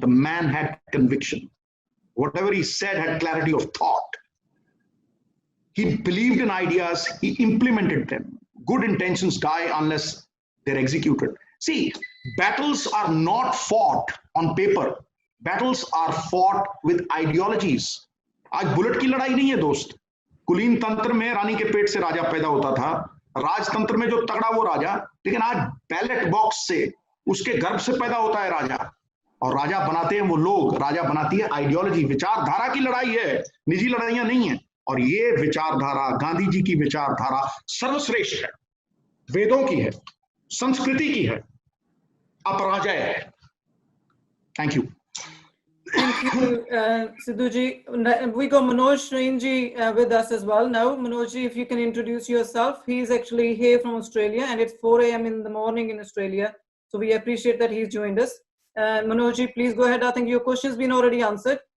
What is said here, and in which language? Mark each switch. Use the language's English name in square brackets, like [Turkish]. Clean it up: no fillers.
[English] The man had conviction. Whatever he said had clarity of thought. He believed in ideas, he implemented them. Good intentions die unless they're executed. See, battles are not fought on paper. Battles are fought with ideologies. [Hindi] आज bullet की लड़ाई नहीं है दोस्त. कुलीन तंत्र में रानी के पेट से राजा पैदा होता था. राजतंत्र में जो तगड़ा वो राजा, लेकिन आज बैलेट बॉक्स से उसके गर्भ से पैदा होता है राजा. और राजा बनाते हैं वो लोग, राजा बनाती है आइडियोलॉजी. विचारधारा की लड़ाई है, निजी लड़ाइयां नहीं है. और ये विचारधारा, गांधी जी की विचारधारा सर्वश्रेष्ठ है, वेदों की है, संस्कृति की है, अपराजय है. [English] Thank you. Thank you, Sidhuji. We got Manoj Srinji with us as well now. Manojji, if you can introduce yourself. He's actually here from Australia and it's 4 a.m. in the morning in Australia. So we appreciate that he's joined us. Manojji, please go ahead. I think your question's been already answered.